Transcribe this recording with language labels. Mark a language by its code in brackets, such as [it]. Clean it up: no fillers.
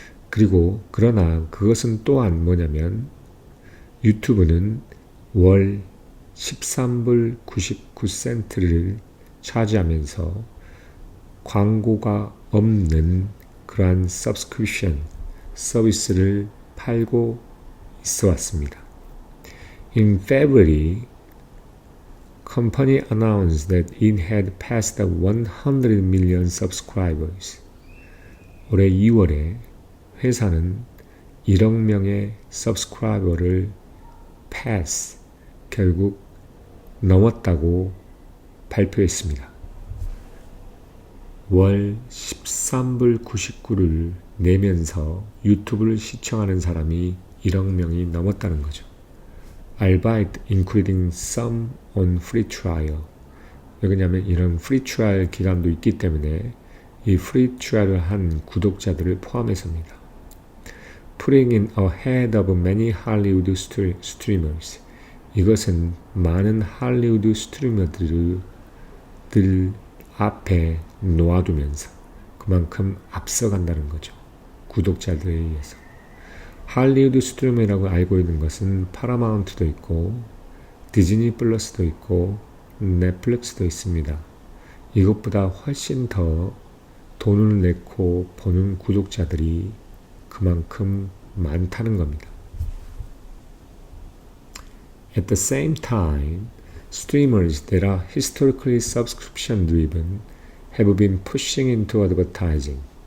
[ko] 그리고 그러나 그것은 또한 뭐냐면 유튜브는 월 13불 99센트를 차지하면서 광고가 없는 그러한 subscription 서비스를 팔고 있어 왔습니다. [en] In February, company announced that it had passed 100 million subscribers. [ko] 올해 2월에 회사는 1억 명의 subscriber를 pass, 결국 넘었다고 발표했습니다. 월 13불 99를 내면서 유튜브를 시청하는 사람이 1억 명이 넘었다는 거죠. [en] Albeit including some on free trial. [ko] 왜냐하면 이런 [en] free trial [ko] 기간도 있기 때문에 이 free trial을 한 구독자들을 포함해서입니다. [en] Putting in ahead of many Hollywood streamers. [ko] 이것은 많은 할리우드 스트리머들을 앞에 놓아두면서 그만큼 앞서간다는 거죠. 구독자들에 의해서. 할리우드 스트리머라고 알고 있는 것은 파라마운트도 있고 디즈니 플러스도 있고 넷플릭스도 있습니다. 이것보다 훨씬 더 돈을 내고 보는 구독자들이 그만큼 많다는 겁니다. [en] At the same time, streamers that are historically subscription driven have been pushing into advertising.